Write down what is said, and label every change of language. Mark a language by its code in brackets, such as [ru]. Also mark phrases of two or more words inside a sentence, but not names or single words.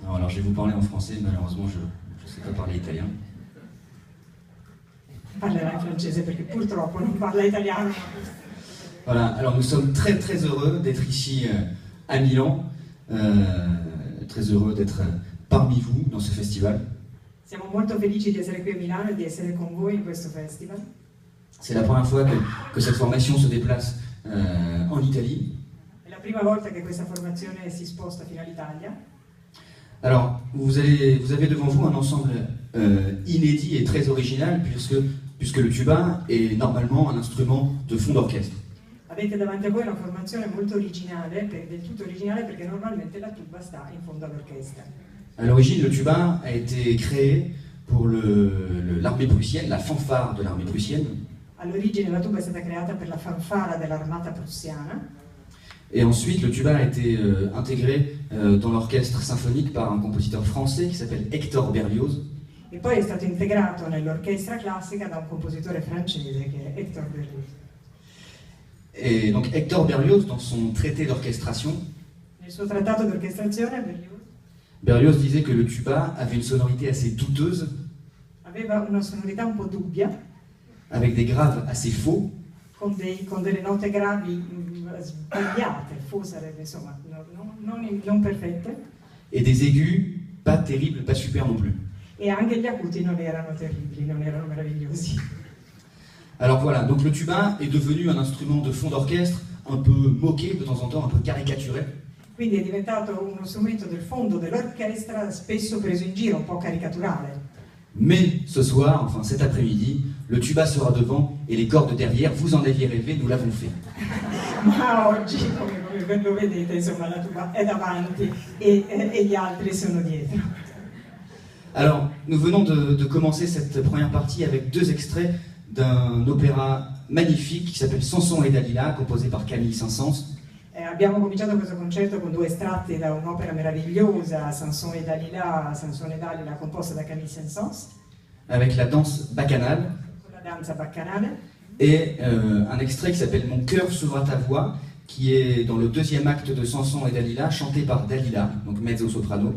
[fr] je vais vous parler en français, malheureusement je ne sais pas parler italien. [it] Parlerà in francese perché purtroppo non parla italiano. [fr] Voilà, alors nous sommes très très heureux d'être ici à Milan, très heureux d'être parmi vous dans ce festival. [it] Siamo molto felici di essere qui a Milano e di essere con voi in questo festival. [fr] C'est la première fois que cette formation se déplace en Italie. [it] È la prima volta che questa formazione si sposta fino all'Italia. [fr] Alors, vous avez devant vous un ensemble inédit et très original puisque le tuba est normalement un instrument de fond d'orchestre. [it] Avete davanti a voi una formazione molto originale, del tutto originale perché normalmente la tuba sta in fondo all'orchestra. [fr] À l'origine, le tuba a été créé pour l'armée prussienne, la fanfare de l'armée prussienne. [it] All'origine la tuba è stata creata per la fanfara dell'armata prussiana. [fr] Et ensuite, le tuba a été intégré dans l'orchestre symphonique par un compositeur français qui s'appelle Hector Berlioz. [it] E poi è stato integrato nell'orchestra classica da un compositore francese che è Hector Berlioz. [fr] Et donc Hector Berlioz, dans son traité d'orchestration, [it] Nel suo trattato di orchestrazione [fr] Berlioz disait que le tuba avait une sonorité assez douteuse, [it] aveva una sonorità un po' dubbia, [fr] avec des graves assez faux, [it] con delle note gravi sbagliate, sarebbe, insomma, non perfette, [fr] et des aigus pas terribles, pas super non plus. [it] E anche gli acuti non erano terribili, non erano meravigliosi. [fr] Alors voilà, donc le tuba est devenu un instrument de fond d'orchestre un peu moqué de temps en temps, un peu caricaturé. [it] Quindi è diventato uno strumento del fondo dell'orchestra spesso preso in giro, un po' caricaturale. [fr] Mais ce soir, enfin cet après-midi, le tuba sera devant et les cordes derrière, vous en aviez rêvé, nous l'avons fait. [it] Ma oggi, come lo vedete, insomma, la tuba è davanti e gli altri sono dietro. [fr] Alors, nous venons de commencer cette première partie avec deux extraits d'un opéra magnifique qui s'appelle Samson et Dalila, composé par Camille Saint-Saëns. [it] Abbiamo cominciato questo concerto con due estratti da un'opera meravigliosa, Samson et Dalila, composta da Camille Saint-Saëns. [fr] Avec la danse bacchanale. [it] Con la danza baccanale. [fr] Et un extrait qui s'appelle Mon cœur s'ouvre à ta voix, qui est dans le deuxième acte de Samson et Dalila, chanté par Dalila, donc mezzo-soprano.